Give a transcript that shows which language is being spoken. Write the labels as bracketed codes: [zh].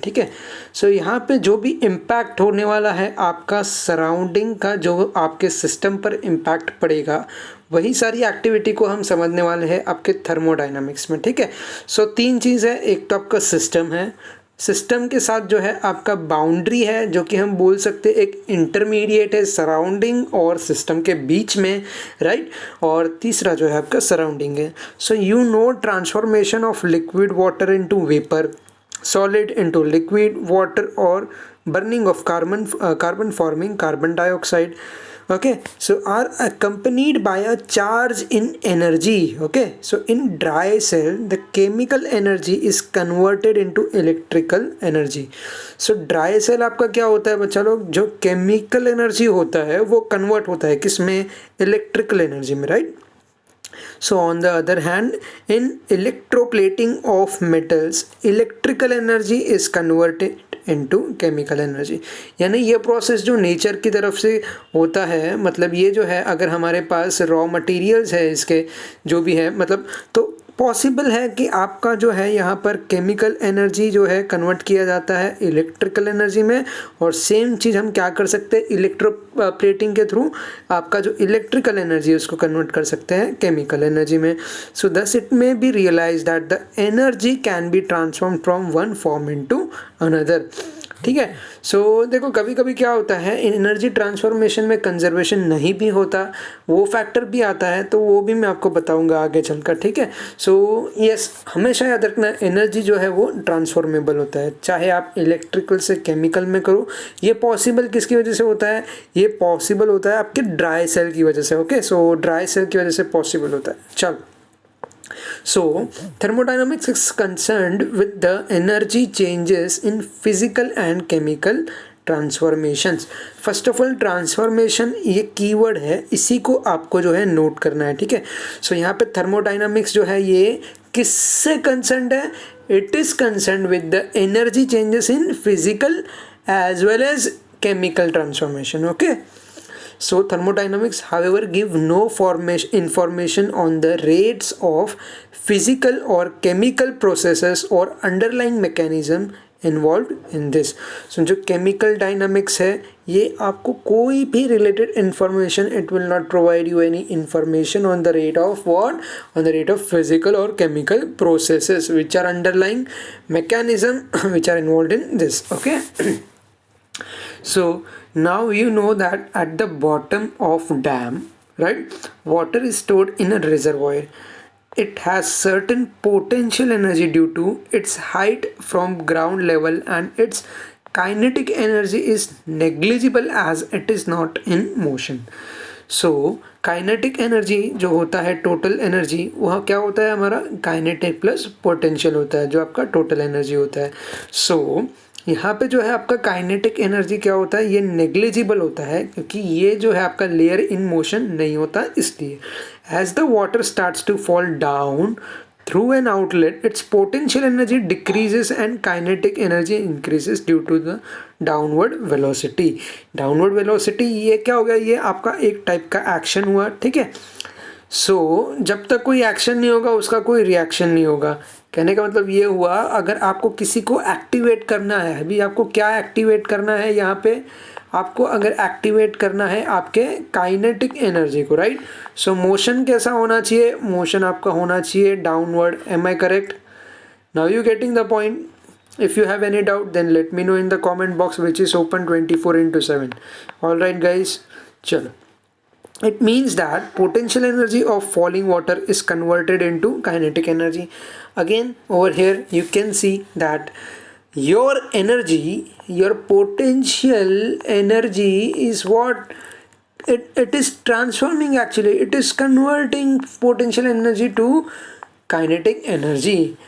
[hi] ठीक है, सो यहाँ पे जो भी इम्पैक्ट होने वाला है आपका सराउंडिंग का, जो आपके सिस्टम पर इम्पैक्ट पड़ेगा, वही सारी एक्टिविटी को हम समझने वाले हैं आपके थर्मोडाइनमिक्स में। ठीक है, सो 3 चीज़ है। एक तो आपका सिस्टम है, सिस्टम के साथ जो है आपका बाउंड्री है, जो कि हम बोल सकते हैं एक इंटरमीडिएट है सराउंडिंग और सिस्टम के बीच में, राइट। और तीसरा जो है आपका सराउंडिंग है। [en] So you know transformation of liquid water into vapour, solid into liquid water, और burning of carbon forming carbon dioxide, okay, so are accompanied by a charge in energy. Okay, so in dry cell the chemical energy is converted into electrical energy. [hi] So dry cell आपका क्या होता है बच्चा लोग? जो chemical energy होता है वो convert होता है किस में? [en] electrical energy में, right? So on the other hand, in electroplating of metals, electrical energy is converted into chemical energy. [hi] यानी ये प्रोसेस जो नेचर की तरफ से होता है, मतलब ये जो है, अगर हमारे पास रॉ मटेरियल्स है इसके जो भी है, मतलब तो पॉसिबल है कि आपका जो है यहाँ पर केमिकल एनर्जी जो है कन्वर्ट किया जाता है इलेक्ट्रिकल एनर्जी में। और सेम चीज़ हम क्या कर सकते हैं? इलेक्ट्रो प्लेटिंग के थ्रू आपका जो इलेक्ट्रिकल एनर्जी है उसको कन्वर्ट कर सकते हैं केमिकल एनर्जी में। [en] So thus it may be realise that the energy can be transform from one form into another. [hi] ठीक है, सो देखो कभी कभी क्या होता है, एनर्जी ट्रांसफॉर्मेशन में कंजर्वेशन नहीं भी होता, वो फैक्टर भी आता है, तो वो भी मैं आपको बताऊंगा आगे चलकर। ठीक है, सो यस, हमेशा याद रखना एनर्जी जो है वो ट्रांसफॉर्मेबल होता है, चाहे आप इलेक्ट्रिकल से केमिकल में करो। ये पॉसिबल किसकी वजह से होता है? ये पॉसिबल होता है आपके ड्राई सेल की वजह से। ओके, सो ड्राई सेल की वजह से पॉसिबल होता है। [en] चलो, so thermodynamics is concerned with the energy changes in physical and chemical transformations. [hi] First of all transformation ये कीवर्ड है, इसी को आपको जो है नोट करना है। ठीक है, सो यहाँ पे थर्मोडाइनमिक्स जो है ये किससे कंसर्न्ड है? [en] It is concerned with the energy changes in physical as well as chemical transformation. Okay, so thermodynamics however give no information on the rates of physical or chemical processes or underlying mechanism involved in this. so जो chemical dynamics है ये आपको कोई भी related information, it will not provide you any information on the rate of what? On the rate of physical or chemical processes which are underlying mechanism which are involved in this. Okay. So now you know that at the bottom of dam, right, water is stored in a reservoir. It has certain potential energy due to its height from ground level, and its kinetic energy is negligible as it is not in motion. [hi] So kinetic energy जो होता है, total energy, वह क्या होता है हमारा? Kinetic plus potential होता है, जो आपका टोटल एनर्जी होता है। सो यहाँ पे जो है आपका काइनेटिक एनर्जी क्या होता है? ये नेग्लिजिबल होता है, क्योंकि ये जो है आपका लेयर इन मोशन नहीं होता। इसलिए as the water starts to fall down [en] through an outlet, its potential energy decreases and kinetic energy increases due to the downward velocity. [hi] Downward velocity ये क्या हो गया, ये आपका एक टाइप का एक्शन हुआ, ठीक है. सो जब तक कोई एक्शन नहीं होगा उसका कोई रिएक्शन नहीं होगा. कहने का मतलब ये हुआ, अगर आपको किसी को एक्टिवेट करना है, अभी आपको क्या एक्टिवेट करना है यहाँ पे, आपको अगर एक्टिवेट करना है आपके काइनेटिक एनर्जी को, राइट. सो मोशन कैसा होना चाहिए, मोशन आपका होना चाहिए downward. [en] Am I correct? Now you getting the point? If you have any doubt, then let me know in the comment box, which is open 24/7. Alright guys, chalo. It means that potential energy of falling water is converted into kinetic energy. Again, over here you can see that your energy, your potential energy is what it is transforming, actually it is converting potential energy to kinetic energy.